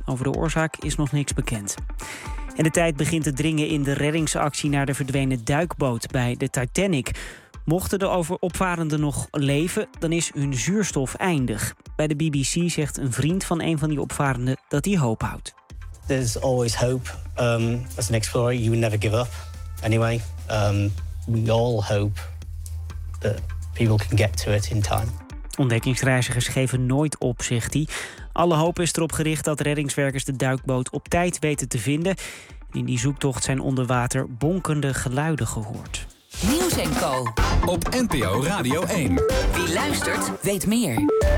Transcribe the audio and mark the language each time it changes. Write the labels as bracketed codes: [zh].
[nl] Over de oorzaak is nog niks bekend. En de tijd begint te dringen in de reddingsactie naar de verdwenen duikboot bij de Titanic. Mochten de overopvarenden nog leven, dan is hun zuurstof eindig. Bij de BBC zegt een vriend van een van die opvarenden dat hij hoop houdt. [en] There's always hope. As an explorer, you never give up. Anyway, we all hope that people can get to it in time. [nl] Ontdekkingsreizigers geven nooit op, zegt hij. Alle hoop is erop gericht dat reddingswerkers de duikboot op tijd weten te vinden. In die zoektocht zijn onder water bonkende geluiden gehoord. Nieuws en Co. Op NPO Radio 1. Wie luistert, weet meer.